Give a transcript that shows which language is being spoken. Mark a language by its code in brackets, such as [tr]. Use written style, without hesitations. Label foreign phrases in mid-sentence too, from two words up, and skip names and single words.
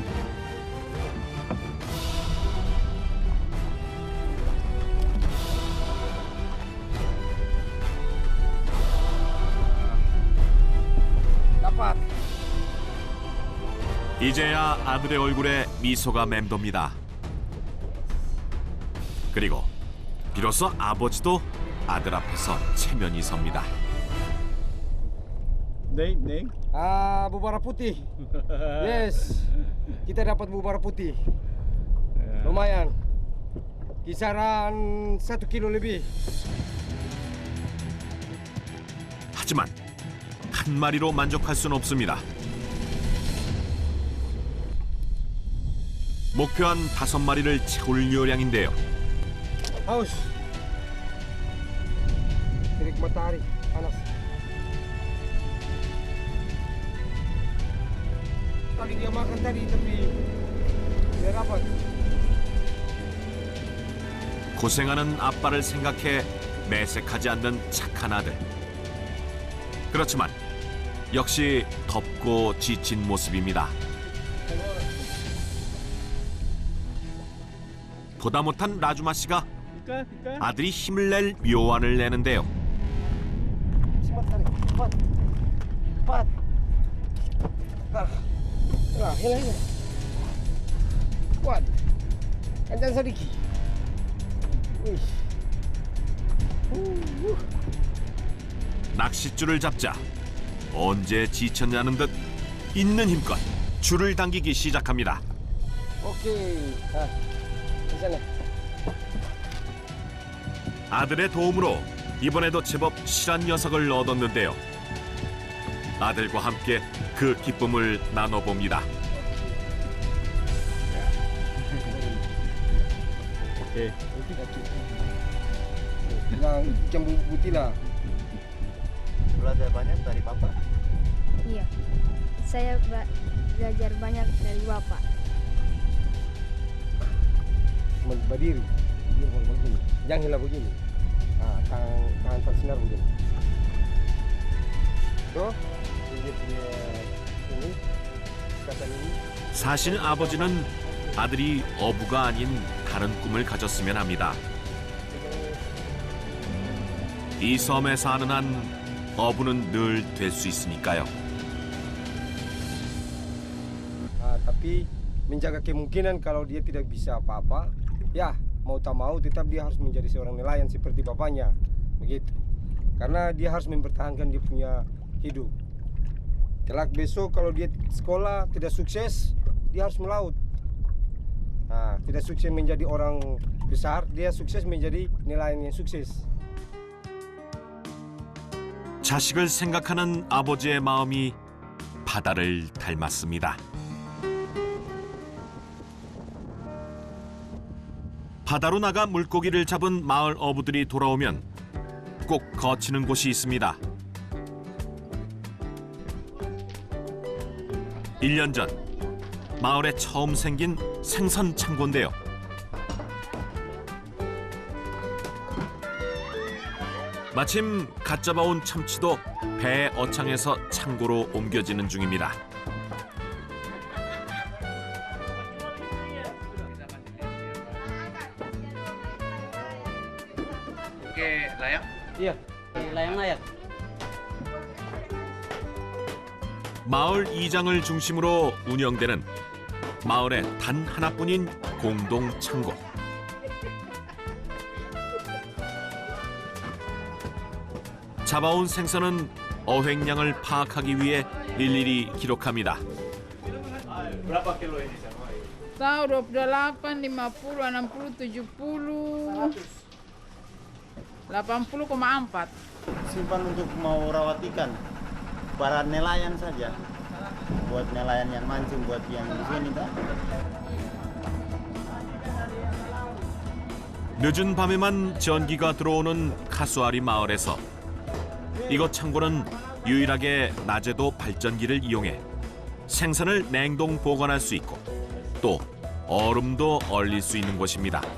[id] Dapat. [ko] 이제야 아들의 얼굴에 미소가 맴돕니다. 그리고 비로소 아버지도 아들 앞에서 체면이 섭니다. [id] Neng. Ah, bubara putih. Yes. Kita dapat bubara putih. Lumayan. Kisaran 1 kilo lebih. [ko] 하지만 한 마리로 만족할 수는 없습니다. 목표한 5마리를 채울 요량인데요. [id] Haus. Terik matahari, panas. Tadi dia makan tadi tapi tidak dapat. [ko] 고생하는 아빠를 생각해 매색하지 않는 착한 아들. 그렇지만 역시 덥고 지친 모습입니다. 보다 못한 라주마 씨가 아들이 힘을 낼 묘안을 내는데요. [id] Cepat tarik, cepat. Cepat. Hilang. Kuat. Kencang sedikit. Wih. [ko] 낚싯줄을 잡자 언제 지쳤냐는 듯 있는 힘껏 줄을 당기기 시작합니다. [id] Oke. Nah, di sana. [ko] 아들의 도움으로 이번에도 제법 실한 녀석을 얻었는데요. 아들과 함께 그 기쁨을 나눠봅니다. [id] Yang ikan putih lah. Belajar banyak dari Papa? Iya. Saya belajar banyak dari Bapak. Berdiri. Begini. Jangan hilang begini. Tangan tersinar begini. Tuh. Ini. Kata ini. [ko] 사실 아버지는 아들이 어부가 아닌 다른 꿈을 가졌으면 합니다. 이 섬에 사는 한 어부는 늘 될 수 있으니까요. [id] Tapi menjaga kemungkinan kalau dia tidak bisa apa-apa, ya mau tak mau tetap dia harus menjadi seorang nelayan seperti bapaknya, begitu. Karena dia harus mempertahankan dia punya hidup. Kelak besok kalau dia sekolah tidak sukses, dia harus melaut. Nah, tidak sukses menjadi orang besar, dia sukses menjadi nelayan yang sukses. [ko] 자식을 생각하는 아버지의 마음이 바다를 닮았습니다. 바다로 나가 물고기를 잡은 마을 어부들이 돌아오면 꼭 거치는 곳이 있습니다. 1년 전 마을에 처음 생긴 생선 창고인데요. 마침 갓 잡아온 참치도 배 어창에서 창고로 옮겨지는 중입니다. [id] Oke, layang? Iya, layang layak. [ko] 마을 이장을 중심으로 운영되는 마을의 단 하나뿐인 공동 창고. 잡아온 생선은 어획량을 파악하기 위해 일일이 기록합니다. [id] Berapa kilo ini sama? Tahu 28, 50, 60, 70, 80,4. Simpan untuk mau rawat ikan. Para nelayan saja. Buat nelayan yang mancing, buat yang di sini, Pak. [ko] 늦은 밤에만 전기가 들어오는 카수아리 마을에서 이곳 창고는 유일하게 낮에도 발전기를 이용해 생선을 냉동 보관할 수 있고 또 얼음도 얼릴 수 있는 곳입니다.